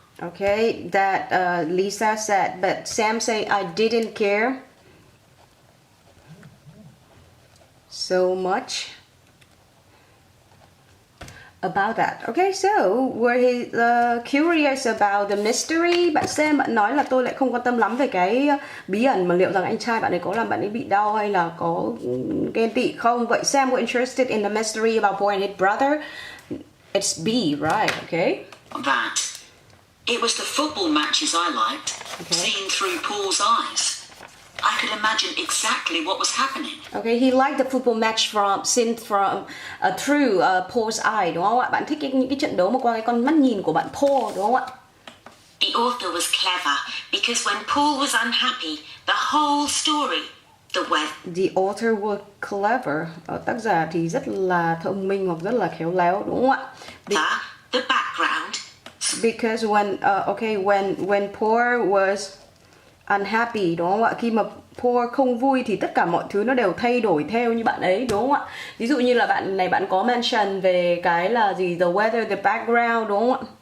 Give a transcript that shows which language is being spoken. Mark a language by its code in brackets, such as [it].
[en] Okay, that Lisa said, but Sam say I didn't care so much about that. Okay, so were he curious about the mystery? [vi] Bạn Sam bạn nói là tôi lại không quan tâm lắm về cái bí ẩn mà liệu rằng anh trai bạn ấy có làm bạn ấy bị đau hay là có ghen tị không. [en] Vậy Sam were interested in the mystery about Paul and his brother. It's B, right? Okay. That. It was the football matches I liked, seen through Paul's eyes. I could imagine exactly what was happening. Okay, he liked the football match seen through Paul's eye, [vi] đúng không ạ? Bạn thích những cái trận đấu mà qua cái con mắt nhìn của bạn Paul, đúng không ạ? [en] The author was clever because when Paul was unhappy, the whole story, The author was clever. [vi] Tác giả thì rất là thông minh hoặc rất là khéo léo, đúng không ạ? [en] the background. Because when Paul was unhappy, [vi] đúng không ạ? Khi mà Paul không vui thì tất cả mọi thứ nó đều thay đổi theo như bạn ấy, đúng không ạ? Ví dụ như là bạn có mention về cái là gì? [en] The weather, the background, [vi] đúng không ạ?